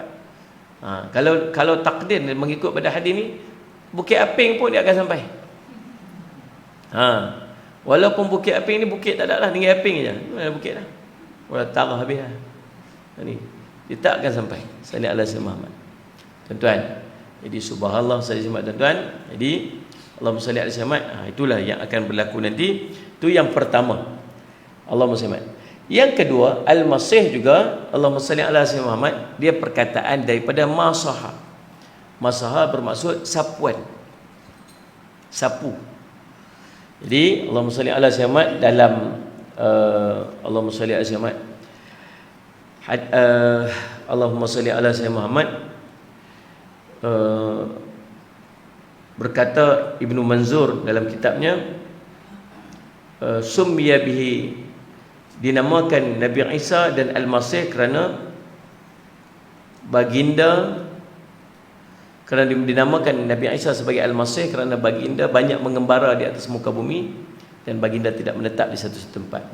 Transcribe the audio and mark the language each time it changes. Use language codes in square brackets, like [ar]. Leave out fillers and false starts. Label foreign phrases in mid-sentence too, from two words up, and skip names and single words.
[ms] Kalau takdir mengikut pada hadis ni, Bukit Aping pun dia akan sampai. Walaupun Bukit Aping ni bukit tak ada lah, tinggal aping je. Mana bukit dah. Orang tarah habis lah. Ni dia tak akan sampai. [ar] صلى الله عليه محمد. [ms] Tuan-tuan, jadi [ar] سبحان الله صلى الله عليه tuan-tuan. جادي اللهم صل عليه محمد. [ms] Itulah yang akan berlaku nanti. Itu yang pertama. [ar] اللهم صل. [ms] Yang kedua, Al-Masih juga, [ar] اللهم صل عليه محمد, [ms] dia perkataan daripada masaha. Masaha bermaksud sapuan. Sapu. Jadi [ar] اللهم صل على محمد dalam اللهم صل على محمد اللهم صل على محمد, [ms] berkata Ibnu Manzur dalam kitabnya, [ar] سمي به, [ms] dinamakan Nabi Isa dan Al-Masih kerana baginda, kerana dinamakan Nabi Isa sebagai Al-Masih kerana baginda banyak mengembara di atas muka bumi dan baginda tidak menetap di satu tempat.